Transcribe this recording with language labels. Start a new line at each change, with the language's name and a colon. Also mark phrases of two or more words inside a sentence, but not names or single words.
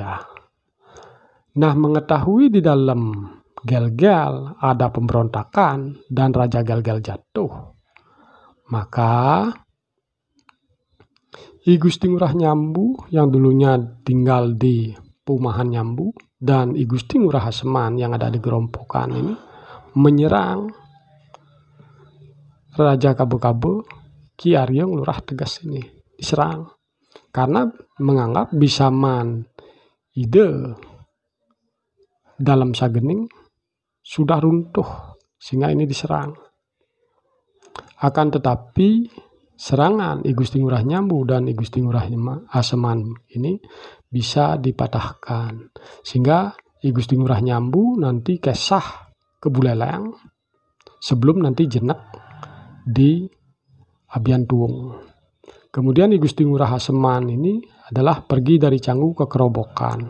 Indonesian: Nah, mengetahui di dalam Gel-Gel ada pemberontakan dan Raja Gel-Gel jatuh, maka I Gusti Ngurah Nyambu yang dulunya tinggal di Pumahan Nyambu dan I Gusti Ngurah Haseman yang ada di Gerompokan ini menyerang Raja Kabo-Kabo Ki Arya Ngurah Tegas ini. Diserang karena menganggap Bisaman ide dalam Sagening sudah runtuh, sehingga ini diserang. Akan tetapi serangan I Gusti Ngurah Nyambu dan I Gusti Ngurah Haseman ini bisa dipatahkan, sehingga I Gusti Ngurah Nyambu nanti kesah ke Buleleng sebelum nanti jenak di Abian Tuung. Kemudian I Gusti Ngurah Haseman ini adalah pergi dari Canggu ke Kerobokan.